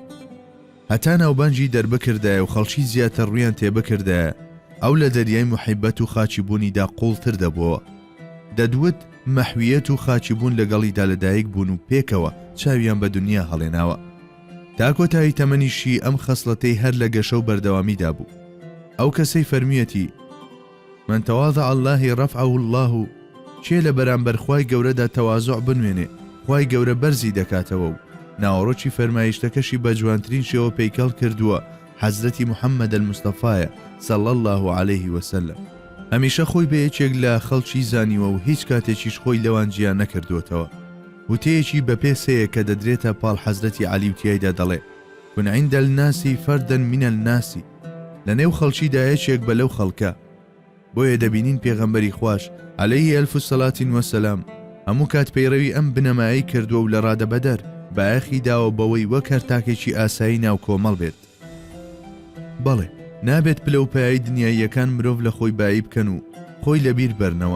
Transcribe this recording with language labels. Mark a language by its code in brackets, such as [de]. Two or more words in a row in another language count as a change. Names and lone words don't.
[ckb] هەتا ناوبانجی دەربکردایە و خەڵکی زیاتر ڕویان تێبکردایە ئەو لە دەریای محیبەت و خاچی بوونیدا قوڵتر دەبووە. دەدوت مەحویەت و خاچی بوون لەگەڵیدا لەدایک بوون و پێکەوە چاویان بە دنیا هەڵێناوە. تا کۆتایی تەمەنیشی ئەم خەسڵەتەی هەر لە گەشە و بەردەوامیدا بوو. ئەو کەسەی فەرمیەتی [ar] من تەواضع الله رفعه الله، [ckb] چێ لە بەرامبەر خوای گەورەدا تەواضع بنوێنێ خوای گەورە بەرزی دەکاتەوە و ناوەڕۆکی فەرمایشتەکەشی بە جوانترین شێوە پەیکەڵ کردووە حەزرەتی محەممەد المستەفایە [ar] صلی الله عليه وسلم. [ckb] هەمیشە خۆی بە یەکێک لە خەڵکی زانیوە و هیچ کاتێکیش خۆی لەوان جیان نەکردوێتەوە. وتەیەکی بەپێ سەیە کە دەدرێتە پاڵ حەزرەتی عەلی و تیایدا دەڵێ [ar] کون عند الناس فردا من الناس، [ckb] لە نێو خەڵکیدا یەکێک بە لەو خەڵکە. بۆیە دەبینین پێغەمبەری خوش [ar] عەلەیهی ئەلف سەڵات وەسەلام [ckb] هەموو کات پەیڕەوی ئەم بنەمایی کردووە و لە ڕادەبەدەر بایەخی داوە بەوەی وەک هەرتاکێکی ئاسایی ناو کۆمەڵ بێت. بەڵێ نابێت پلە و پایای دنیاییەکان مرۆڤ لە خۆی بایی بکەن و خۆی لەبیر بەرنەوە.